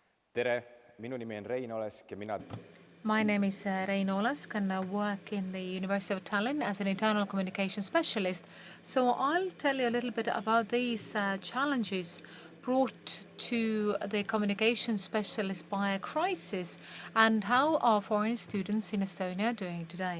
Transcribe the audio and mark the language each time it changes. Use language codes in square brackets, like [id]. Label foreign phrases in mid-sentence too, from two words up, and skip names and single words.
[et] Tere, minu nimi on Rein Olesk ja mina... [en] My name is Rein Olesk and I work in the University of Tallinn as an internal communication specialist. So I'll tell you a little bit about these challenges brought to the communication specialist by a crisis and how our foreign students in Estonia are doing today.